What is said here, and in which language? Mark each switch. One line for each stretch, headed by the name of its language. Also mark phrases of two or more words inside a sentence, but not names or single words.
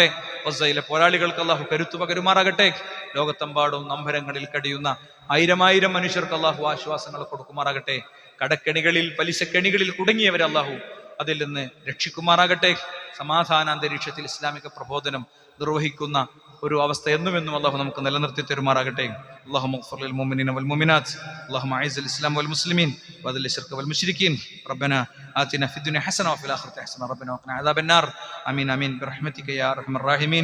Malayalam: ഗസയിലെ പോരാളികൾക്ക് അള്ളാഹു കരുത്തു പകരുമാറാകട്ടെ. ലോകത്തെമ്പാടും നമ്പരങ്ങളിൽ കഴിയുന്ന 1000 മനുഷ്യർക്ക് അള്ളാഹു ആശ്വാസങ്ങൾ കൊടുക്കുമാറാകട്ടെ. കടക്കെണികളിൽ, പലിശക്കെണികളിൽ കുടുങ്ങിയവരെ അള്ളാഹു അതിൽ നിന്ന് രക്ഷിക്കുമാറാകട്ടെ. സമാധാനാന്തരീക്ഷത്തിൽ ഇസ്ലാമിക പ്രബോധനം നിർവഹിക്കുന്ന ഒരു അവസ്ഥ എന്നുമെന്നും അള്ളാഹു നമുക്ക് നിലനിർത്തി തരുമാറാകട്ടെ.
Arabic: اللهم اغفر للمؤمنين والمؤمنات اللهم اعز الاسلام والمسلمين واذل الشرك والمشركين ربنا آتنا في الدنيا حسنه وفي الاخره حسنه ربنا وقنا عذاب النار امين امين برحمتك يا ارحم الراحمين.